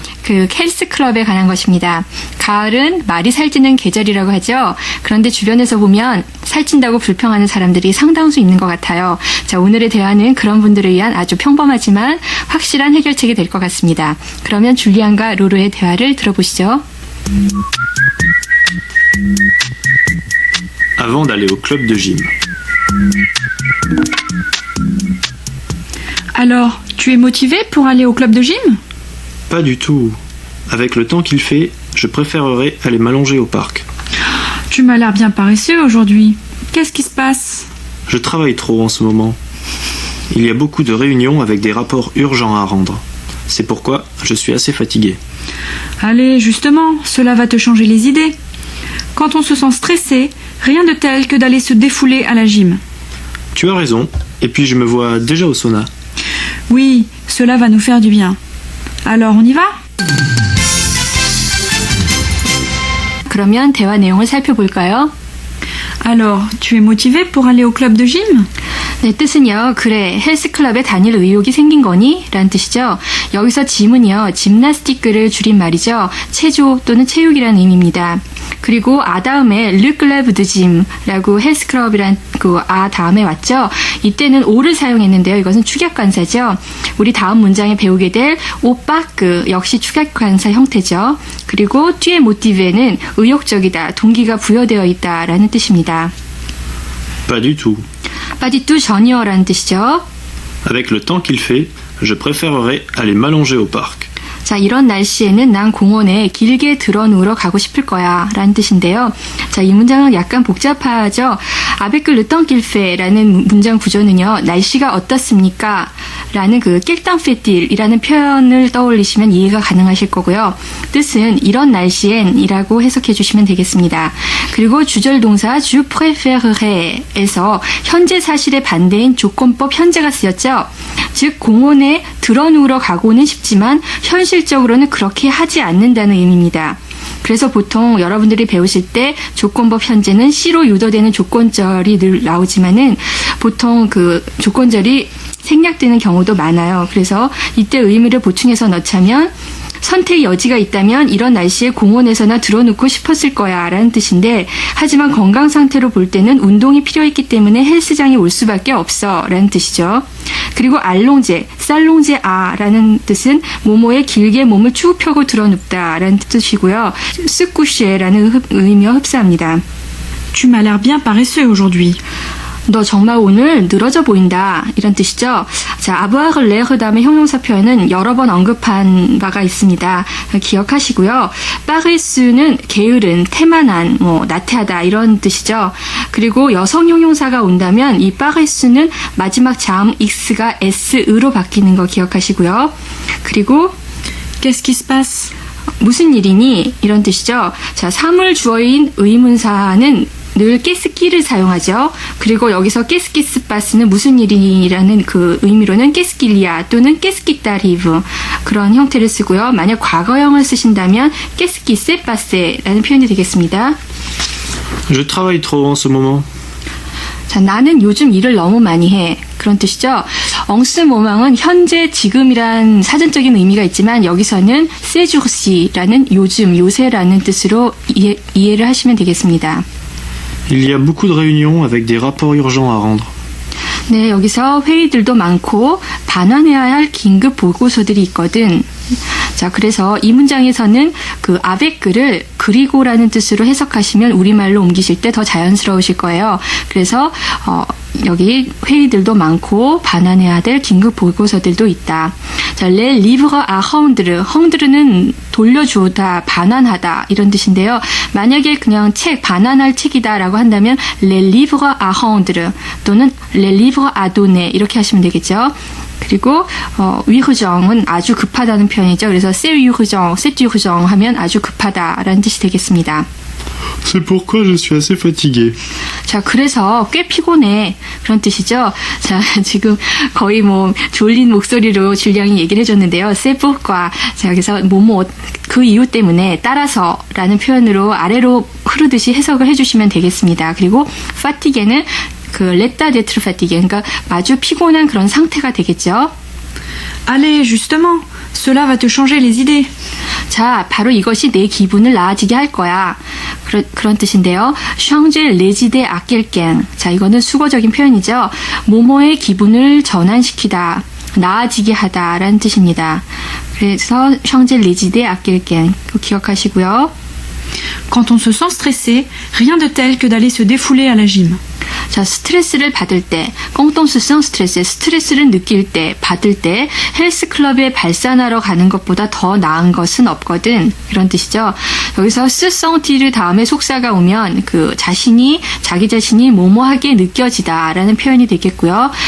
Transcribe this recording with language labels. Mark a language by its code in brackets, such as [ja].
[ko] 그 헬스클럽에 관한 것입니다. 가을은 말이 살찌는 계절이라고 하죠. 그런데 주변에서 보면 살찐다고 불평하는 사람들이 상당수 있는 것 같아요. 자, 오늘의 대화는 그런 분들을 위한 아주 평범하지만 확실한 해결책이 될 것 같습니다. 그러면 줄리안과 로로의 대화를 들어보시죠. [fr] Avant d'aller au club de gym. Alors, tu es motivé pour aller au club de gym? Pas du tout. Avec le temps qu'il fait, je préférerais aller m'allonger au parc. Tu m'as l'air bien paresseux aujourd'hui. Qu'est-ce qui se passe? Je travaille trop en ce moment. Il y a beaucoup de réunions avec des rapports urgents à rendre. C'est pourquoi je suis assez fatigué. Allez, justement, cela va te changer les idées. Quand on se sent stressé, rien de tel que d'aller se défouler à la gym. Tu as raison. Et puis je me vois déjà au sauna. Oui, cela va nous faire du bien. Alors, on y va? [ko] 그러면 대화 내용을 살펴볼까요? [fr] Alors, tu es motivé pour aller au club de gym? [ko] 네, 뜻은요. 그래, 헬스클럽에 다닐 의욕이 생긴 거니? 라는 뜻이죠. 여기서 짐은요. 짐나스티크를 줄인 말이죠. 체조 또는 체육이라는 의미입니다. 그리고 아 다음에 Le Club de Gym라고 헬스클럽이란 그 아 다음에 왔죠. 이때는 오를 사용했는데요. 이것은 축약관사죠. 우리 다음 문장에 배우게 될 오빠크 역시 축약관사 형태죠. 그리고 뒤에 모티브에는 의욕적이다, 동기가 부여되어 있다라는 뜻입니다. [fr] Pas du tout. [ko] 빠디뚜 전이어라는 뜻이죠. [fr] Avec le temps qu'il fait, je préférerais aller m'allonger au parc. [ko] 자, 이런 날씨에는 난 공원에 길게 들어 누우러 가고 싶을 거야 라는 뜻인데요. 자, 이 문장은 약간 복잡하죠. [fr] Avec le temps qu'il fait [ko] 라는 문장 구조는요. 날씨가 어떻습니까? 라는 그 낄땅페딜 이라는 표현을 떠올리시면 이해가 가능하실 거고요. 뜻은 이런 날씨엔 이라고 해석해 주시면 되겠습니다. 그리고 주절 동사 [fr] je préférerais [ko] 에서 현재 사실의 반대인 조건법 현재가 쓰였죠. 즉 공원에 들어 누우러 가고는 싶지만 현실적으로는 그렇게 하지 않는다는 의미입니다. 그래서 보통 여러분들이 배우실 때 조건법 현재는 C로 유도되는 조건절이 늘 나오지만은 보통 그 조건절이 생략되는 경우도 많아요. 그래서 이때 의미를 보충해서 넣자면 선택 여지가 있다면 이런 날씨에 공원에서나 들어눕고 싶었을 거야 라는 뜻인데 하지만 건강 상태로 볼 때는 운동이 필요했기 때문에 헬스장에 올 수밖에 없어 라는 뜻이죠. 그리고 알롱제, 살롱제 아라는 뜻은 모모에 길게 몸을 쭉 펴고 들어눕다 라는 뜻이고요. 스쿠쉐라는 의미와 흡사합니다. [fr] Tu m'as l'air bien paresseux aujourd'hui. [ko] 너 정말 오늘 늘어져 보인다 이런 뜻이죠. 자, [fr] avoir l'air [ko] 다음에 형용사 표현은 여러 번 언급한 바가 있습니다. 기억하시고요. paresseus는 게으른, 태만한, 나태하다 이런 뜻이죠. 그리고 여성 형용사가 온다면 이 paresseus는 마지막 자음 x가 s으로 바뀌는 거 기억하시고요. 그리고 [fr] Qu'est-ce qui se passe? [ko] 무슨 일이니? 이런 뜻이죠. 자, 사물 주어인 의문사는 늘 깨스키를 사용하죠. 그리고 여기서 깨스키스파스는 무슨 일이라는 그 의미로는 깨스킬리아 또는 깨스키타리브 그런 형태를 쓰고요. 만약 과거형을 쓰신다면 깨스키세파세라는 표현이 되겠습니다. [fr] Je travaille trop en ce moment. [ko] 자, 나는 요즘 일을 너무 많이 해. 그런 뜻이죠. 엉스 모망은 현재, 지금이란 사전적인 의미가 있지만 여기서는 세주시라는 요즘, 요새라는 뜻으로 이해를 하시면 되겠습니다. [fr] Il y a beaucoup de réunions avec des rapports urgents à rendre. [ko] 네, 여기서 회의들도 많고 반환해야 할 긴급 보고서들이 있거든. 자, 그래서 이 문장에서는 그 아베크를 그리고라는 뜻으로 해석하시면 우리말로 옮기실 때 더 자연스러우실 거예요. 그래서 여기 회의들도 많고 반환해야 될 긴급 보고서들도 있다. [fr] 자, les livres à rendre. [ko] ren드르는 돌려주다, 반환하다 이런 뜻인데요. 만약에 그냥 책, 반환할 책이다라고 한다면 [fr] les livres à rendre [ko] 또는 [fr] les livres à donner [ko] 이렇게 하시면 되겠죠. 그리고 위흐정은 아주 급하다는 표현이죠. 그래서 [fr] c'est urgent, c'est urgent [ko] 하면 아주 급하다라는 뜻이 되겠습니다. [fr] C'est pourquoi je suis assez fatigué. [ko] 자, 그래서 꽤 피곤해. 그런 뜻이죠. 자, 지금 거의 뭐 졸린 목소리로 줄리앙이 얘기를 해줬는데요. [fr] C'est pourquoi. [ko] 자, 여기서 뭐뭐 그 이유 때문에 따라서라는 표현으로 아래로 흐르듯이 해석을 해주시면 되겠습니다. 그리고 fatigue는 그 [fr] l'état d'être fatigué, [ko] 그러니까 아주 피곤한 그런 상태가 되겠죠. [fr] Allez, justement, cela va te changer les idées. [ko] 자, 바로 이것이 내 기분을 나아지게 할 거야. 그런 뜻인데요. [fr] changer les idées à quelqu'un. [ko] 자, 이거는 수거적인 표현이죠. 뭐뭐의 기분을 전환시키다, 나아지게 하다라는 뜻입니다. 그래서 [fr] changer les idées à quelqu'un. [ko] 기억하시고요. [fr] Quand on se sent stressé, rien de tel que d'aller se défouler à la gym. [ko] 자, 스트레스를 받을 때, 꽁똥스성 스트레스, 스트레스를 느낄 때, 받을 때, 헬스클럽에 발산하러 가는 것보다 더 나은 것은 없거든. 이런 뜻이죠. 여기서 스성티르 다음에 속사가 오면 자기 자신이 뭐뭐하게 느껴지다라는 표현이 되겠고요.